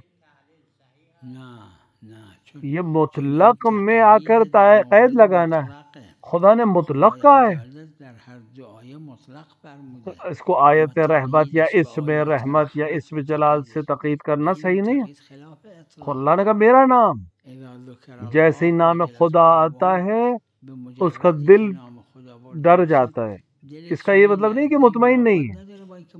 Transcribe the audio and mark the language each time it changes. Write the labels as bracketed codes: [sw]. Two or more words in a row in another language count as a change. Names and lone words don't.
[fa] نه نه چون [ur] یہ مطلق میں آ کر قید لگانا ہے. خدا نے مطلق کہا ہے. [fa] در هر دو آیه مطلق فرموده [ur] اس کو آیت رحمت یا اسم رحمت یا اسم جلال سے تقید کرنا صحیح نہیں ہے. خلاف خود اللہ نے کہا میرا نام، [ar] اذا ذکر [ur] جیسے ہی نام وجلت خدا آتا ہے اس کا دل ڈر جاتا ہے. اس کا یہ مطلب نہیں کہ مطمئن نہیں ہے.